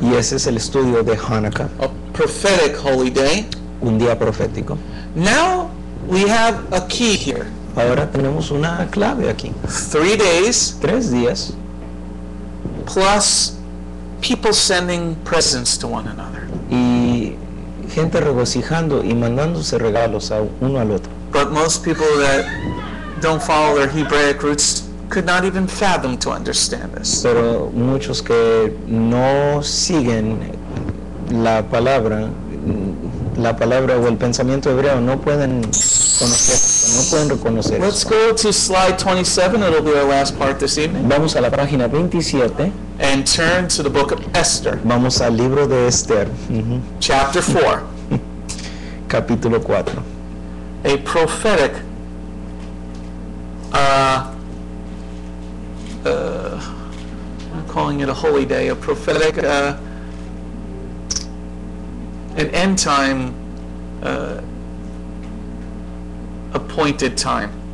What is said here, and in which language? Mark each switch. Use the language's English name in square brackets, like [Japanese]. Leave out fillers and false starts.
[Spanish] Y ese es el estudio de Hanukkah, [English] a prophetic holy day. [Spanish] un día profético. [English] Now we have a key here. [Spanish] Ahora tenemos una clave aquí. [English] 3 days [Spanish] 3 días [English] plus people sending presents to one another. [Spanish] y gente regocijando y mandándose regalos a uno al otro. [English] But most people that don't follow their Hebraic roots could not even fathom to understand this. [Spanish] Pero muchos que no siguen la palabra o el pensamiento hebreo no pueden conocer, no pueden reconocer [English] Let's [Spanish] eso. [English] go to slide 27. It'll be our last part this evening. [Spanish] Vamos a la página 27, [English] And turn to the book of Esther, [Spanish] vamos al libro de Esther, [English] chapter 4. [Spanish] capítulo 4. [English] A prophetic I'm calling it a holy day, a prophetic an end time appointed time.